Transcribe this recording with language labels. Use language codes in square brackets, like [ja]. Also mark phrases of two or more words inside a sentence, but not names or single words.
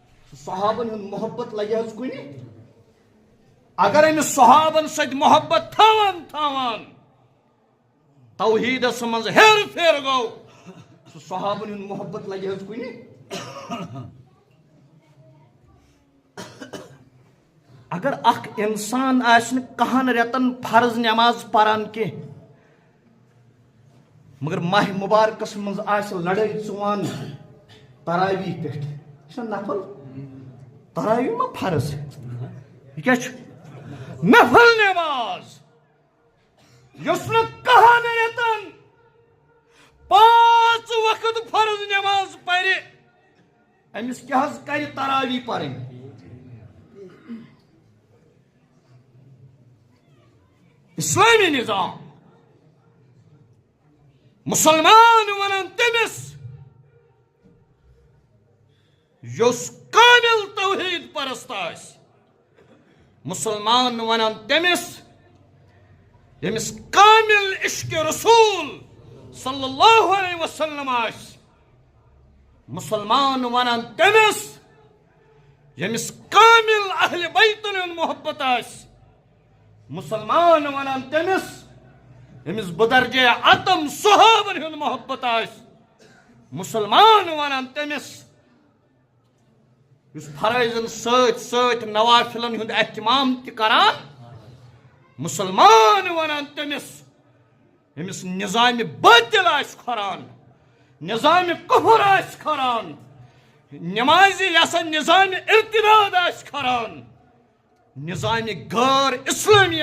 [ks] صحابن ہند محبت لگہ حظ کن اگر امس صحابن ست محبت تھوان توحیدس مز ہیر پھیر گو صحابن ہند محبت لگہ حظ کن اگر اخ انسان آسن کہن رتن فرض نماز پران کی مگر ماہ مبارکس مز آس لڑائی ژوان تراویح پہ یہ نفل تراویح ما فرض یہ کیا نفل نماز یس نا کہن رتن 5 وقت فرض نماز پرِ امس کیا حظ کر تراویح پرن اسلامی نظام مسلمان ونان تمس یس کامل توحید پرست آس مسلمان ونان تمس یمس کامل عشق رسول [ar] صلی اللہ علیہ وسلم [ks] آس مسلمان ونان تمس یمس کامل اہل بیتن محبت آس مسلمان ونان تمس یمس بدرجہ عتم صحابن ہند محبت آس مسلمان ونان تمس اس فرائضن ست نوافلن ہند اہتمام تہ کران مسلمان ونان تمس یمس نظام باطل آس کھران نظام کفر آس کھران نمازی یسا نظام ارتداد آس کھران نظام غیر اسلامی